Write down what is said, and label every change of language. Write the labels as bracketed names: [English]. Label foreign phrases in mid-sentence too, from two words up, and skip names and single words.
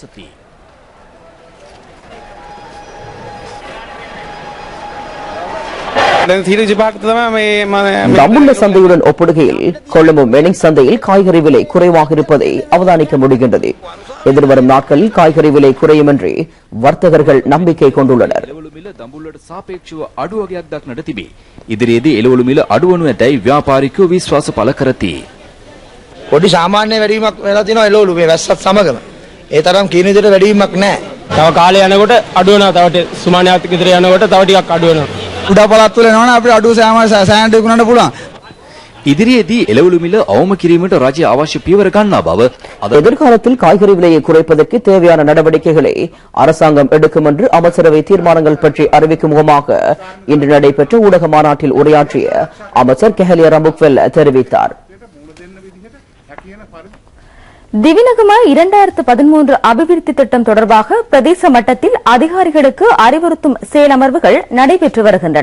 [Tamil] தம்புள்ள சந்தையுடன் ஒப்பிடுகையில் கொழும்பு மெனிங் சந்தையில் காய்கறி விலை குறைவாக இருப்பதை அவதானிக்க முடிகின்றது. எதிர்வரும் நாட்களில் காய்கறி விலை குறையும் என்று வர்த்தகர்கள் நம்பிக்கை கொண்டுள்ளனர். [Sinhala] ඉදිරියේදී එළවලු මිල අඩු වනු ඇතැයි ව්‍යාපාරිකයෝ විශ්වාස පළ කරති. පොඩි සාමාන්‍ය වැඩිවීමක් වෙලා තියෙනවා එළවලු මේ වැස්සත් සමගම. ඒ තරම් කියන විදිහට වැඩිවීමක් නැහැ. තව කාලය යනකොට අඩු වෙනවා. තව සුමානියක් විතර යනකොට තව ටිකක් අඩු වෙනවා. උඩ පළාත් වල එනවනේ අපිට අඩු සෑහනට විකුණන්න පුළුවන්. ඉදිරියේදී එළවලු මිල අවම කිරීමට රජය අවශ්‍ය පියවර ගන්නා බව [Tamil] எதிர்காலத்தில் காய்கறி விலையை குறைப்பதற்கு தேவையான நடவடிக்கைகளை அரசாங்கம் எடுக்கும் என்று அமைச்சரவை தீர்மானங்கள் பற்றி அறிவிக்கும் முகமாக இன்று நடைபெற்ற ஊடக மாநாட்டில் உரையாற்றிய அமைச்சர் கெஹலிய ரம்புக்வெல்ல தெரிவித்தார். திவிநகும 2013 அபிவிருத்தி திட்டம் தொடர்பாக பிரதேச மட்டத்தில் அதிகாரிகளுக்கு அறிவுறுத்தும் செயலமர்வுகள் நடைபெற்று வருகின்றன.